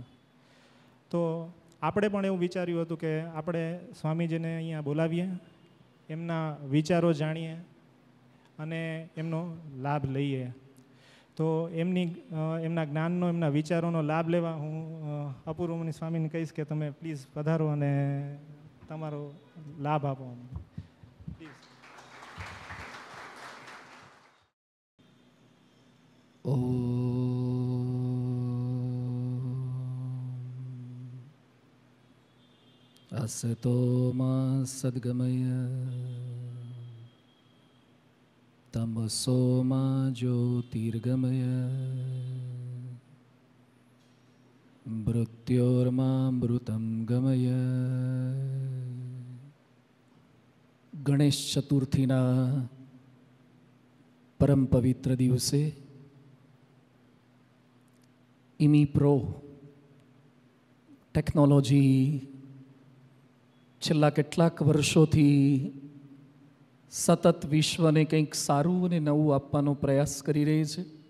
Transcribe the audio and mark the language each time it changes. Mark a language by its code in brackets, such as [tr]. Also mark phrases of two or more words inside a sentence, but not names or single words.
[gu] તો આપણે પણ એવું વિચાર્યું હતું કે આપણે સ્વામીજીને અહીંયા બોલાવીએ, એમના વિચારો જાણીએ અને એમનો લાભ લઈએ. તો એમના જ્ઞાનનો, એમના વિચારોનો લાભ લેવા હું અપૂર્વ મુનિ સ્વામીને કહીશ કે તમે પ્લીઝ પધારો અને તમારો લાભ આપો. [sa] असतो मा सद्गमय तमसो मा ज्योतिर्गमय मृत्योर्मामृतं गमय. [gu] ગણેશ ચતુર્થીના પરમ પવિત્ર દિવસે ઇમીપ્રો ટેકનોલોજી છેલ્લા કેટલાક વર્ષોથી સતત વિશ્વને કંઈક સારું અને નવું આપવાનો પ્રયાસ કરી રહી છે.